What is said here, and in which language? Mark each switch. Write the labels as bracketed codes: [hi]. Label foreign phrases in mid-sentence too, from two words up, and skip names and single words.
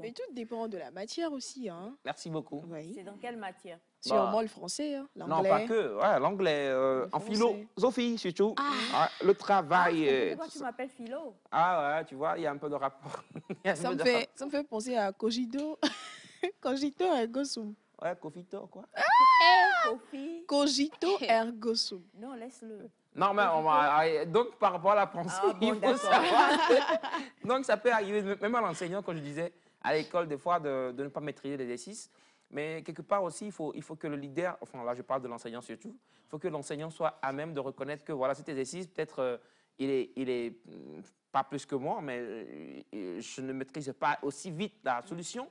[fr] Mais tout dépend de la matière aussi. Hein. Merci beaucoup. Oui. C'est dans quelle matière? Sûrement le français, hein, l'anglais. Non, pas que. Ouais, l'anglais, en philosophie surtout. Ouais, le travail. Pourquoi tu m'appelles philo? Ah ouais, tu vois, il y a un peu de rapport. Ça me fait penser à cogito. [la] Cogito ergo sum. [fr] Ouais, cofito, quoi? Kofi. [la] Cogito ergo sum. [fr] Non, laisse-le. Non, mais donc par rapport à la pensée, il faut savoir donc ça peut arriver, même à l'enseignant, quand je disais à l'école, des fois, de ne pas maîtriser l'exercice. Mais quelque part aussi, il faut que le leader, enfin là je parle de l'enseignant surtout, il faut que l'enseignant soit à même de reconnaître que voilà, cet exercice, peut-être il est pas plus que moi, mais je ne maîtrise pas aussi vite la solution.